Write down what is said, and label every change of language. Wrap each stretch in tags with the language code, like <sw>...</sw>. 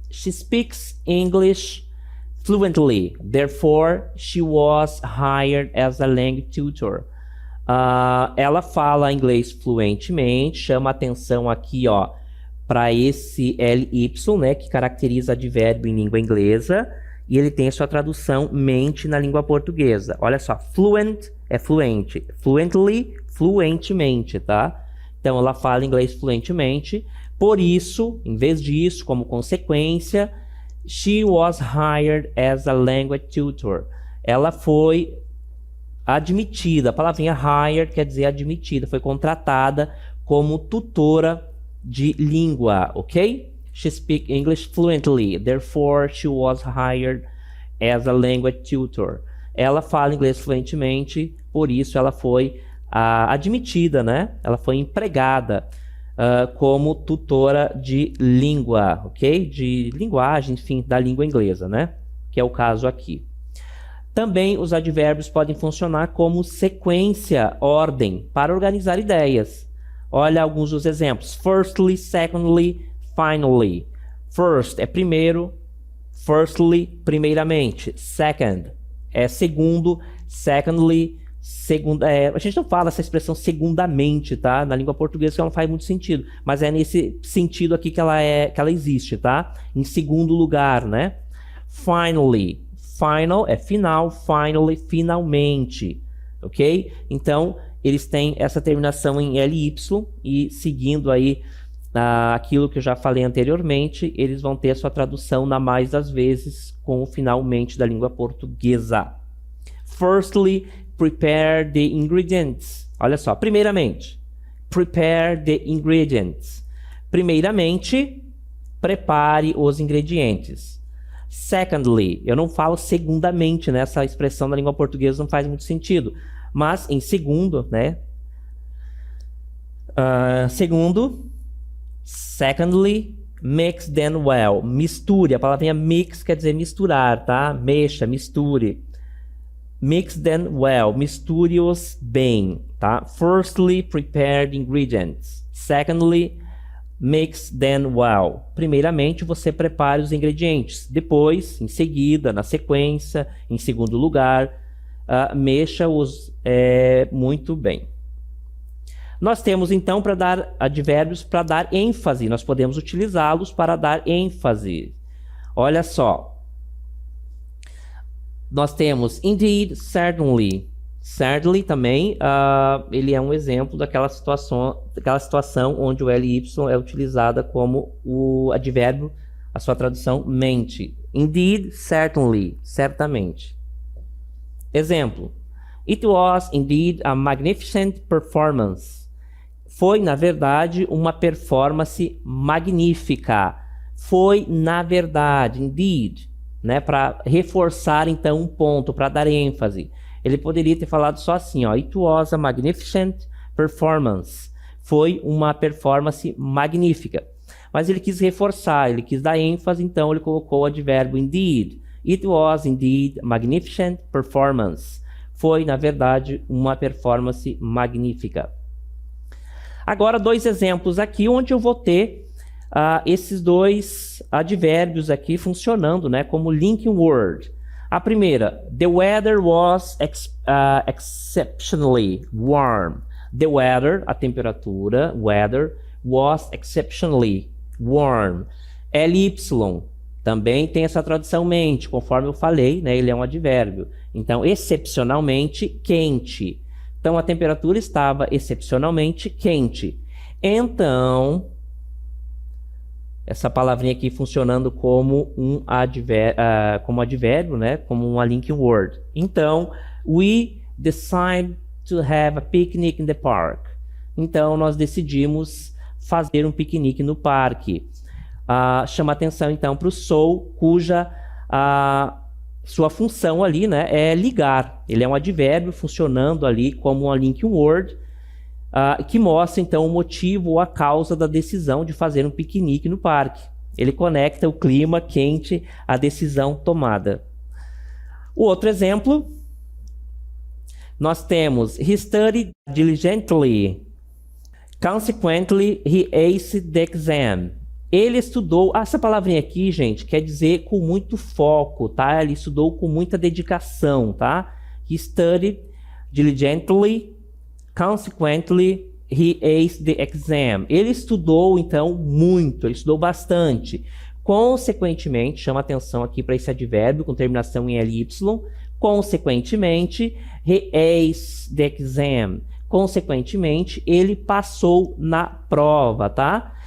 <en>She speaks English fluently. Therefore, she was hired as a language tutor.</en> <pt>Ela fala inglês fluentemente. Chama atenção aqui, ó, para esse ly, né, que caracteriza advérbio em língua inglesa. E ele tem a sua tradução mente na língua portuguesa. Olha só, fluent é fluente. Fluently, fluentemente, tá? Então, ela fala inglês fluentemente. Por isso, em vez disso, como consequência,</pt> <en>she was hired as a language tutor.</en> <pt>Ela foi admitida. A palavrinha hired quer dizer admitida. Foi contratada como tutora de língua, ok?</pt> <en>She speaks English fluently, therefore she was hired as a language tutor.</en> <pt>Ela fala inglês fluentemente, por isso ela foi admitida, né? Ela foi empregada como tutora de língua, ok? De linguagem, enfim, da língua inglesa, né? Que é o caso aqui. Também os advérbios podem funcionar como sequência, ordem, para organizar ideias. Olha alguns dos exemplos.</pt> <en>Firstly, secondly, finally.</en> <pt>First é primeiro. Firstly, primeiramente. Second é segundo. Secondly, segunda. A gente não fala essa expressão segundamente, tá? Na língua portuguesa que ela não faz muito sentido. Mas é nesse sentido aqui que ela existe, tá? Em segundo lugar, né? Finally. Final é final. Finally, finalmente. Ok? Então, eles têm essa terminação em ly e seguindo aí aquilo que eu já falei anteriormente, eles vão ter a sua tradução na mais das vezes com o finalmente da língua portuguesa.</pt> <en>Firstly, prepare the ingredients.</en> <pt>Olha só, primeiramente,</pt> <en>prepare the ingredients.</en> <pt>Primeiramente, prepare os ingredientes. Secondly, eu não falo segundamente, né? Essa expressão na língua portuguesa não faz muito sentido. Mas em segundo, né?</pt> <en>Segundo, secondly, mix them well.</en> <pt>Misture, a palavrinha mix quer dizer misturar, tá? Mexa, misture.</pt> <en>Mix them well,</en> <pt>misture-os bem, tá?</pt> <en>Firstly, prepare the ingredients. Secondly, mix them well.</en> <pt>Primeiramente, você prepare os ingredientes. Depois, em seguida, na sequência, em segundo lugar, mexa-os muito bem. Nós temos, então, para dar advérbios para dar ênfase. Nós podemos utilizá-los para dar ênfase. Olha só. Nós temos indeed, certainly. Certainly também, ele é um exemplo daquela situação onde o ly é utilizada como o advérbio, a sua tradução mente. Indeed, certainly, certamente. Exemplo.</pt> <en>It was indeed a magnificent performance.</en> <pt>Foi, na verdade, uma performance magnífica. Foi, na verdade, indeed, né, para reforçar, então, um ponto, para dar ênfase. Ele poderia ter falado só assim, ó,</pt> <en>It was a magnificent performance.</en> <pt>Foi uma performance magnífica. Mas ele quis reforçar, ele quis dar ênfase, então ele colocou o advérbio indeed.</pt> <en>It was indeed a magnificent performance.</en> <pt>Foi, na verdade, uma performance magnífica. Agora, dois exemplos aqui, onde eu vou ter esses dois advérbios aqui funcionando, né, como linking word. A primeira,</pt> <en>the weather was exceptionally warm. The weather,</en> <pt>a temperatura,</pt> <en>weather, was exceptionally warm.</en> <pt>LY também tem essa tradução mente, conforme eu falei, né, ele é um advérbio. Então, excepcionalmente quente. Então, a temperatura estava excepcionalmente quente. Então, essa palavrinha aqui funcionando como um advérbio, né? Como uma linking word.</pt> <en>Então, we decided to have a picnic in the park.</en> <pt>Então, nós decidimos fazer um piquenique no parque. Chama atenção, então, para o so, cuja sua função ali, né, é ligar. Ele é um advérbio funcionando ali como uma linking word, que mostra, então, o motivo ou a causa da decisão de fazer um piquenique no parque. Ele conecta o clima quente à decisão tomada. O outro exemplo, nós temos</pt> <en>He studied diligently. Consequently, he aced the exam.</en> <pt>Ele estudou, essa palavrinha aqui, gente, quer dizer com muito foco, tá? Ele estudou com muita dedicação, tá?</pt> <en>He studied diligently. Consequently, he aced the exam.</en> <pt>Ele estudou, então, muito, ele estudou bastante. Consequentemente, chama atenção aqui para esse advérbio com terminação em ly.</pt> <en>Consequentemente, he aced the exam.</en> <pt>Consequentemente, ele passou na prova, tá?</pt>